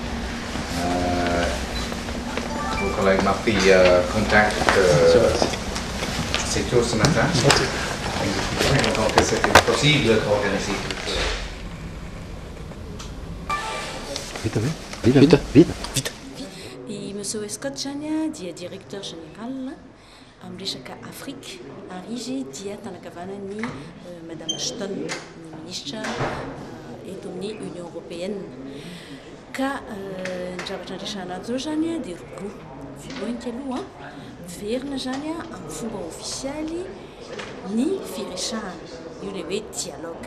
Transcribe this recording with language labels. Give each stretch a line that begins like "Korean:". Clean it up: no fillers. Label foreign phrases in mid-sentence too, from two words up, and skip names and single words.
French: Vos collègues m'ont pris contact assez tôt ce matin. Donc c'était possible d'organiser tout ça. Vite.
Malagasy: I Monsieur Scott zany dia
French: directeur général
Malagasy: amin'ny resaka Afrique ary izy dia tanakavanan'ny Madame Ashton, ny ministre eto amin'ny Union européenne. Ka ny zavatra andresana azy zao zany dia roa. Voalohany aloha miverina zany amin'ny fomba ofisialy ny firesahana, io le hoe dialogue.